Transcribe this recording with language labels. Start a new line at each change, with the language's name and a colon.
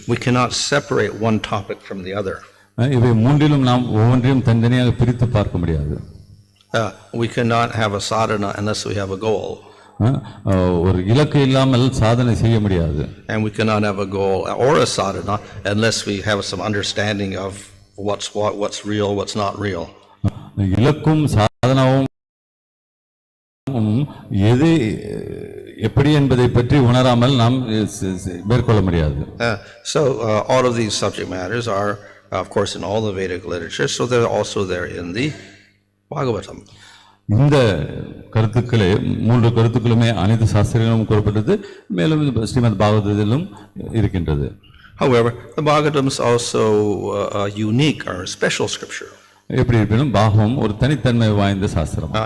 English: We cannot separate one topic from the other.
Tamil: இவை மூன்றிலும் நாம் ஒவ்வொன்றையும் தனித்தனியாக பிரித்து பார்க்க முடியாது.
English: We cannot have a sadhana unless we have a goal.
Tamil: ஒரு இலக்கு இல்லாமல் சாதனை செய்ய முடியாது.
English: And we cannot have a goal or a sadhana unless we have some understanding of what's real, what's not real.
Tamil: இலக்கும் சாதனமும் எது எப்படி என்பதை பற்றி உணராமல் நாம் மேற்கொள்ள முடியாது.
English: So all of these subject matters are of course in all the Vedic literature, so they're also there in the Bhagavatam.
Tamil: இந்த கருத்துக்களே மூன்று கருத்துக்களுமே அனைத்து சாஸ்திரங்களும் கூறப்பட்டது, மேலும் ஸ்ரீமத் பாகவதத்திலும் இருக்கின்றது.
English: However, the Bhagavatam is also a unique or a special scripture.
Tamil: எப்படி இருப்பினும் பாகவம் ஒரு தனித்தன்மை வாய்ந்த சாஸ்திரம்.